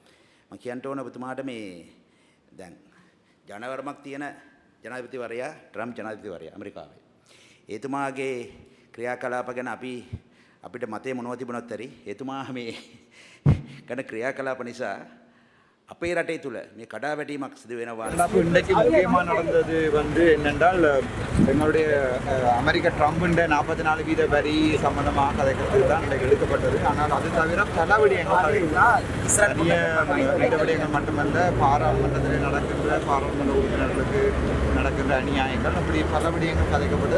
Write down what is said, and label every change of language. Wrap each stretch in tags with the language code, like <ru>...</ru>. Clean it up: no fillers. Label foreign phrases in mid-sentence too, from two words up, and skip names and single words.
<si>මම කියන්න ඕන ඔබතුමාට මේ දැන් ජනවරමක් තියෙන ජනාධිපතිවරයා ට්‍රම්ප් ජනාධිපතිවරයා ඇමරිකාවේ. එතුමාගේ ක්‍රියාකලාප ගැන අපිට මතය මොනවද තිබුණත් ඇති එතුමා මේ කරන ක්‍රියාකලාප නිසා අපේ රටේ තුල මේ කඩාවැටීමක් සිදු වෙනවා.</si> <ta>இன்றைக்கு முக்கியமாக நடந்தது வந்து என்னென்றால் எங்களுடைய அமெரிக்க ட்ரம்புண்ட 44% வரி சம்பந்தமாக கதைக்கிறது தான் இன்றைக்கு எடுக்கப்பட்டது. ஆனால் அது தவிர பல விடயங்கள் இந்த விடயங்கள் மட்டுமல்ல, பாராளுமன்றத்தில் நடக்கின்ற பாராளுமன்ற உறுப்பினர்களுக்கு நடக்கின்ற அநியாயங்கள் அப்படி பல விடயங்கள் கதைக்கப்பட்டது.</ta>